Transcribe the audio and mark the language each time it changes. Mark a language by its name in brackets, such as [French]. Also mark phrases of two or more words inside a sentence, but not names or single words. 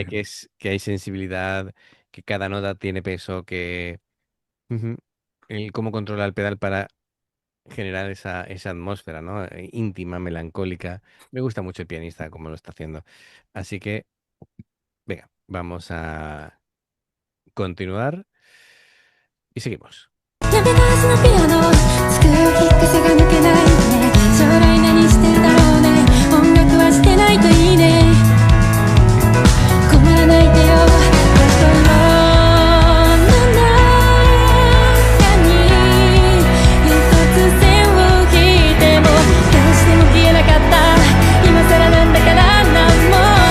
[Spanish] ve que hay sensibilidad, que cada nota tiene peso, que ujú, el cómo controla el pedal para generar esa atmósfera, ¿no? Íntima, melancólica. Me gusta mucho el pianista como lo está haciendo. Así que, venga, vamos a continuar. y seguimos. [Japanese] やめたはずのピアノ机を引っかせが抜けないね将来何してるだろうね音楽はしてないといいね困らないでよ心の中に一つ線を引いてもどうしても消えなかった今更なんだからなんも